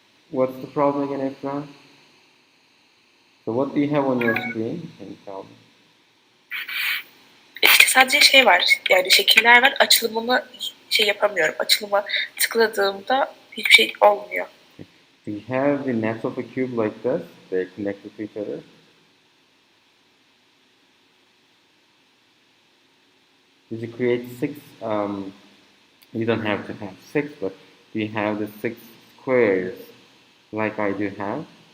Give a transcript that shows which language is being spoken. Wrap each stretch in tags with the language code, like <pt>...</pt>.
<en>What's the problem again, Efra? So what do you have on your screen? Can you tell me?</en> <tr>İşte sadece şey var, yani şekiller var, açılımını yapamıyorum. Açılıma tıkladığımda hiçbir şey olmuyor.</tr> <en>Do you have the nets of a cube like this? They're connected to each other? Did you create six? You don't have to have six, but do you have the six squares like I do have?</en>